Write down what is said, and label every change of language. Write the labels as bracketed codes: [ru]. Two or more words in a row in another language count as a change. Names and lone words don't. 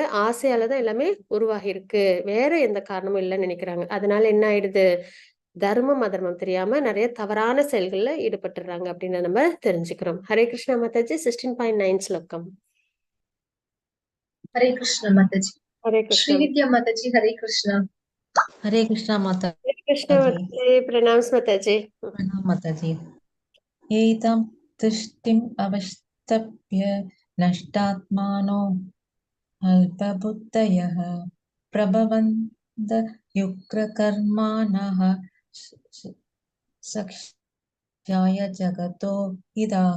[ta] ஆசையாலதான் எல்லாமே உருவாகி இருக்கு, வேற எந்த காரணமும் இல்லைன்னு நினைக்கிறாங்க. அதனால என்ன ஆயிடுது, தர்மம் அதர்மம் தெரியாம நிறைய தவறான செயல்கள்ல ஈடுபட்டுறாங்க அப்படின்னு நம்ம தெரிஞ்சுக்கிறோம். ஹரே கிருஷ்ணா மாதாஜி. 16.9 ஸ்லோகம். ஹரே கிருஷ்ணா மாதாஜி. ஹரே கிருஷ்ணா. ஸ்ரீவித்யா மாதாஜி. ஹரே கிருஷ்ணா. [hi] हरे कृष्णा माता हरे कृष्णा माताजी. प्रणाम माताजी. [sa] प्रणाम माताजी. एतं तुष्टिम् अवस्तभ्य नष्टात्मानो अल्पबुद्धयः प्रभवन्त युग्रकर्माणः क्षयाय जगतो अहिताः.